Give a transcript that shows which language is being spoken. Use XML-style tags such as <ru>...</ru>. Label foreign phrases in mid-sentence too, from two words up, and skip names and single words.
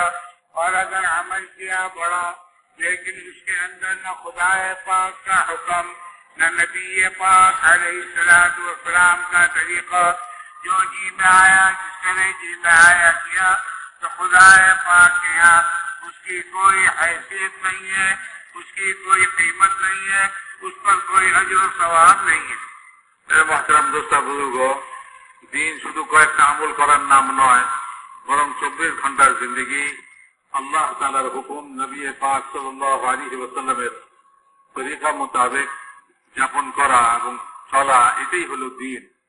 <ur>اور اگر عمل کیا بڑا لیکن اس کے اندر نہ خدا پاک کا حکم نہ نبی پاک</ur> <ar>علیہ الصلوۃ والسلام</ar> <ur>کا طریقہ، جو جی میں آیا جس طرح جی میں آیا کیا، تو خدا پاک کے یہاں اس کی کوئی حیثیت نہیں ہے، اس کی کوئی قیمت نہیں ہے، اس پر کوئی اجر و ثواب نہیں ہے۔ محترم دوستو بزرگ,</ur> <bn>দিন শুধু কয়েকটা আমল করার নাম নয়, বরং 24 ঘন্টার জিন্দেগি আল্লাহ তাআলার হুকুম, নবী পাক</bn> <ar>صلى الله عليه وسلم</ar> <bn>তরিকা মোতাবেক যাপন করা এবং চলা, এটাই হলো দিন।</bn>